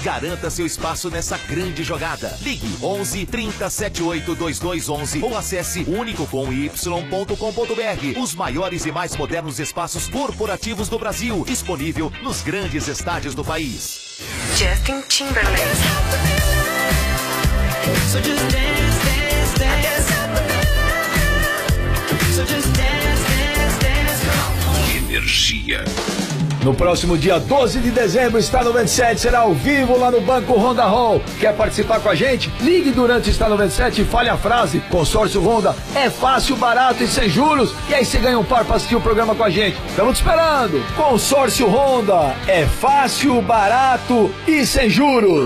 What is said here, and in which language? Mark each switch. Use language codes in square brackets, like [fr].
[pt] Garanta seu espaço nessa grande jogada. Ligue 11 30 78 2211 ou acesse unicocomy.com.br. Os maiores e mais modernos espaços corporativos do Brasil, disponível nos grandes estádios do país. [en] Justin Timberlake. So just dance, dance, dance. So just dance, dance, dance. [pt] Energia. No próximo dia 12 de dezembro, Está 97 será ao vivo lá no Banco Honda Hall. Quer participar com a gente? Ligue durante Está 97 e fale a frase: Consórcio Honda, é fácil, barato e sem juros. E aí você ganha um par para assistir o programa com a gente. Estamos te esperando. Consórcio Honda, é fácil, barato e sem juros.